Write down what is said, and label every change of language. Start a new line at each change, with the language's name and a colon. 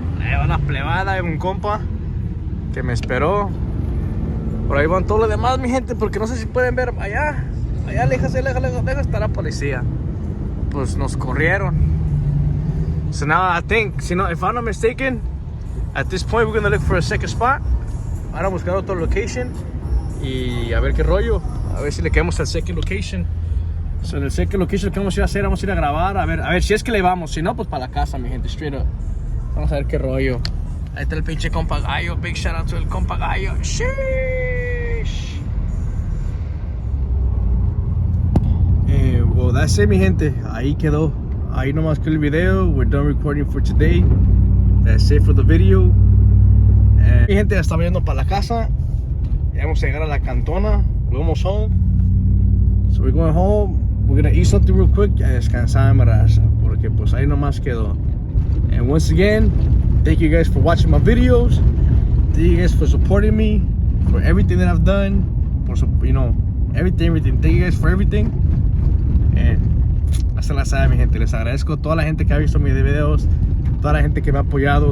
Spanish: Ahí va la plebada, hay un compa que me esperó. Por ahí van todos los demás, mi gente, porque no sé si pueden ver allá. Allá lejos está la policía. Pues nos corrieron.
English: So now I think, if I'm not mistaken, at this point we're gonna look for a second spot.
Spanish: Ahora buscar otro location y a ver qué rollo. A ver si le quedamos al second location. So en el second location lo que vamos a ir a hacer, vamos a ir a grabar. A ver si es que le vamos. Si no, pues para la casa, mi gente,
English: straight up.
Spanish: Vamos a ver qué rollo. Ahí está el pinche compa Gallo.
English: Big shout out to el compa Gallo. Sheesh. Well, that's it,
Spanish: mi gente. Ahí quedó. Ahí nomás quedó el video.
English: We're done recording for today. That's it for the video.
Spanish: Mi gente, ya estamos yendo para la casa. Ya vamos a llegar a la Cantona.
English: We're almost home. So we're going home. We're gonna eat something real quick.
Spanish: Y a descansar, mi raza. Porque pues ahí nomás quedó.
English: And once again, thank you guys for watching my videos. Thank you guys for supporting me. For everything that I've done. For, everything. Thank you guys for everything.
Spanish: And hasta la sabe, mi gente. Les agradezco a toda la gente que ha visto mis videos. Toda la gente que me ha apoyado.